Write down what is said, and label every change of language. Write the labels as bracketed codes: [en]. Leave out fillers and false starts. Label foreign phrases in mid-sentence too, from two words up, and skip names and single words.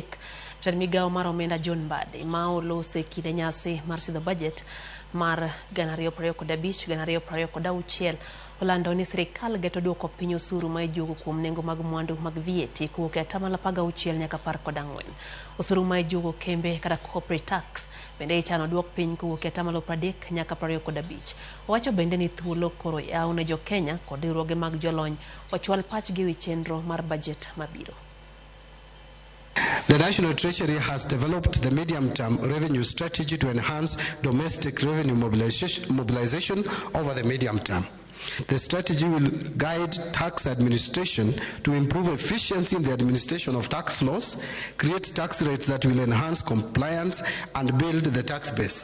[luo] Jatend migawo mar omenda John Mbadi ma olose kinde nyasi mar sidho budget mar 2025-2026 olando ni sirikal geto duoko piny osuru ma ijuogo kuom nengo mag mwandu mag VAT kowuok e 16% nyaka 14%. Osuru ma ijuogo kembe kata [en] corporate tax [luo] bende ichano duok piny kowuok e 30% nyaka 25%. Owacho bende ni thuolo koro yaw ne jo Kenya kod riwruoge mag jolony ochwal pachgi ewi chenro mar budget mabiro. [en] The National Treasury has developed the medium-term revenue strategy to enhance domestic revenue mobilization over the medium term. The strategy will guide tax administration to improve efficiency in the administration of tax laws, create tax rates that will enhance compliance, and build the tax base.